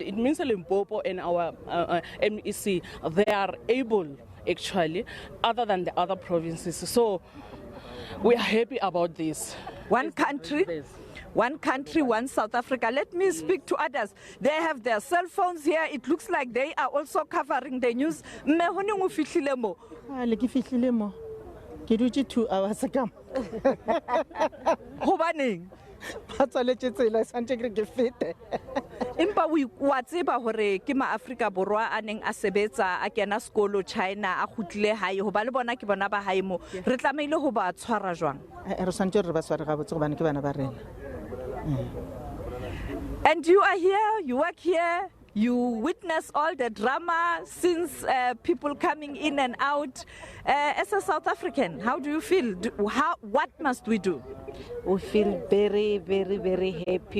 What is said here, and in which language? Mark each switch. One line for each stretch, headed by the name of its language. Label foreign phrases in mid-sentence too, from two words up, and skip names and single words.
English: It means Limpopo and our MEC, they are able actually, other than the other provinces. So we are happy about this. One country, one South Africa. Let me speak to others. They have their cell phones here. It looks like they are also covering the news.
Southern Sotho: Ke dutse
English: 2 hours ago.
Southern Sotho: Hobaneng?
Tswana: Ba tswaletse tsela santse ke fete.
Southern Sotho: Empa wa tseba hore ke maAfrika Borwa a neng a sebetsa a kena sekolo China a khutlile hae ho ba le bona ke bona ba hae mo re tlameile ho ba tshwara jwang.
Tswana: Re santse re ba tshwara ga botse go bana ke bana ba rena.
English: And you are here, you work here, you witness all the drama since people coming in and out. As a South African, how do you feel? What must we do? We feel very, very, very happy.